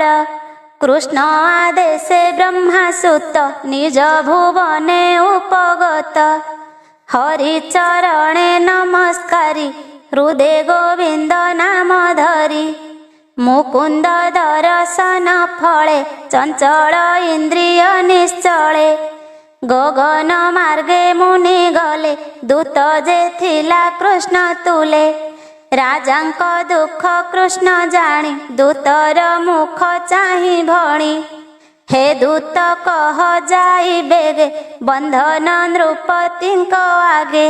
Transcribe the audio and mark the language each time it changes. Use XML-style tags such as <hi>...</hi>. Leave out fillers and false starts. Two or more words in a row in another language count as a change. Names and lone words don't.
<or>କୃଷ୍ଣ ଆଦେଶେ ବ୍ରହ୍ମାସୁତ ନିଜ ଭୁବନେ ଉପଗତ। ହରିଚରଣେ ନମସ୍କାରି ହୃଦେ ଗୋବିନ୍ଦ ନାମ ଧରି। ମୁକୁନ୍ଦ ଦର୍ଶନ ଫଳେ ଚଞ୍ଚଳ ଇନ୍ଦ୍ରିୟ ନିଶ୍ଚଳେ। ଗଗନ ମାର୍ଗେ ମୁନି ଗଲେ ଦୂତ ଯେ ଥିଲା କୃଷ୍ଣ ତୁଲେ। ରାଜାଙ୍କ ଦୁଖ କୃଷ୍ଣ ଜାଣି ଦୂତର ମୁଖ ଚାହିଁ ଭଣି। ହେ ଦୂତ କହ ଯାଇ ବେଗେ ବନ୍ଧନ ନୃପତିଙ୍କ ଆଗେ।</or>